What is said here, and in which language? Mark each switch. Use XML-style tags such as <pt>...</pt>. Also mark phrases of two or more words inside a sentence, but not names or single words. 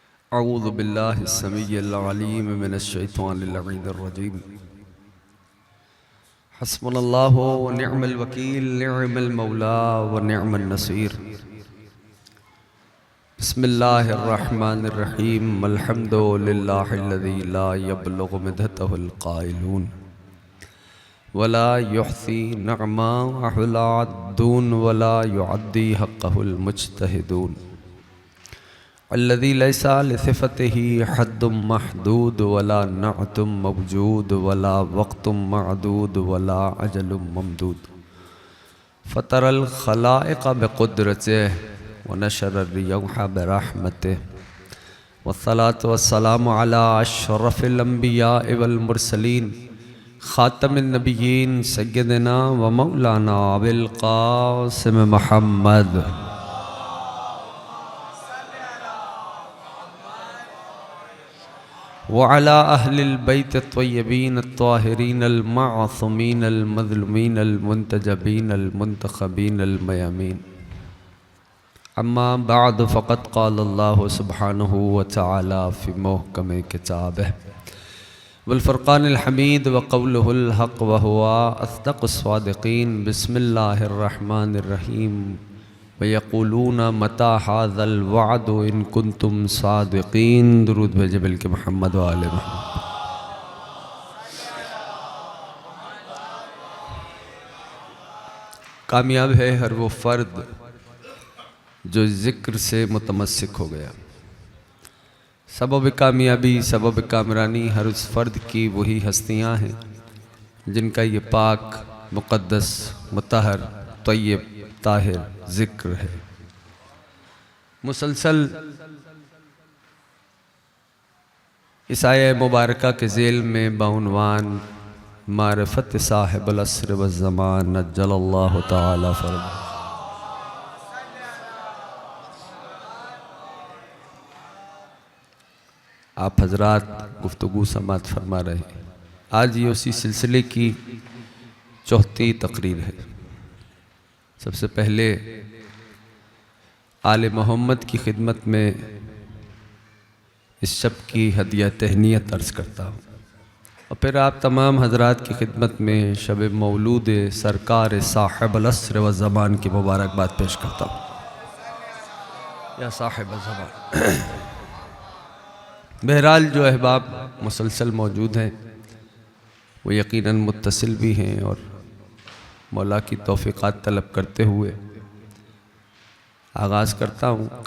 <ar>أعوذ بالله السميع العليم من الشيطان الرجيم. حسبنا الله ونعم الوكيل نعم المولى ونعم النصير. بسم الله الرحمن الرحيم. الحمد لله الذي لا يبلغ مدحته القائلون ولا يحصي نعمته العادون ولا يؤدي حقه المجتهدون. الذي ليس لصفته حد محدود ولا نعت موجود ولا وقت معدود ولا أجل ممدود. فطر الخلائق بقدرته ونشر الرياح برحمته والصلاة والسلام على أشرف الأنبياء والمرسلين خاتم النبيين سيدنا ومولانا أبي القاسم محمد وعلى أهل البيت الطيبين الطاهرين المعصومين المظلومين المنتجبين المنتخبين الميامين. أما بعد فقد قال الله سبحانه وتعالى في محكم كتابه والفرقان الحميد وقوله الحق وهو أصدق الصادقين. بسم الله الرحمن الرحيم. ويقولون متى هذا الوعد إن كنتم صادقين.</ar> <ur>درود بھیجے بلکہ محمد و آل محمد۔ کامیاب ہے ہر وہ فرد جو ذکر سے متمسک ہو گیا. سبب کامیابی سبب کامرانی ہر اس فرد کی وہی ہستیاں ہیں جن کا یہ پاک مقدس مطہر طیب طاہر ذکر ہے. مسلسل اس آیہ مبارکہ کے ذیل میں باعنوان معرفت</ur> <ar>صاحب العصر والزمان عجل الله تعالى فرجه</ar> <ur>آپ حضرات گفتگو سماعت فرما رہے ہیں. آج یہ اسی سلسلے کی چوتھی تقریر ہے. سب سے پہلے آل محمد کی خدمت میں اس شب کی ہدیہ تہنیت عرض کرتا ہوں اور پھر آپ تمام حضرات کی خدمت میں شب مولود سرکار</ur> <ar>صاحب العصر والزمان</ar> <ur>کی مبارکباد پیش کرتا ہوں.</ur> <ar>يا صاحب الزمان.</ar> <ur>بہرحال جو احباب مسلسل موجود ہیں وہ یقیناً متصل بھی ہیں اور مولا کی توفیقات طلب کرتے ہوئے آغاز کرتا ہوں.</ur>